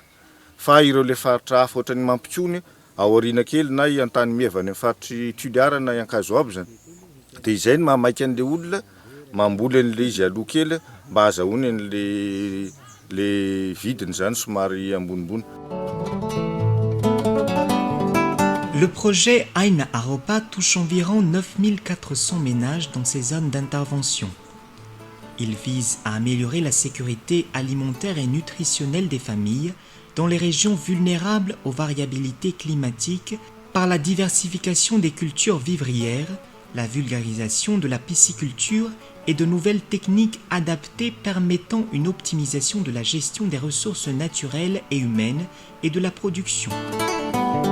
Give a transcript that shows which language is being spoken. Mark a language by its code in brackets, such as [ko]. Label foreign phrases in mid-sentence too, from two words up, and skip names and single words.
[mg] Fa ireo le faritra hafa ohatran'ny Mampikony aoriana kely na Antanimieva any amin'ny faritra Tuliara na Ankazoabo zany. Dia izay ny mahamaika an'ilay olona mamboly an'ilay izy aloha kely mba azahoany an'ilay vidiny zany somary ambonimbony. [fr] Le projet Aina Aropa touche environ 9400 ménages dans ces zones d'intervention. Il vise à améliorer la sécurité alimentaire et nutritionnelle des familles dans les régions vulnérables aux variabilités climatiques par la diversification des cultures vivrières, la vulgarisation de la pisciculture et de nouvelles techniques adaptées permettant une optimisation de la gestion des ressources naturelles et humaines et de la production.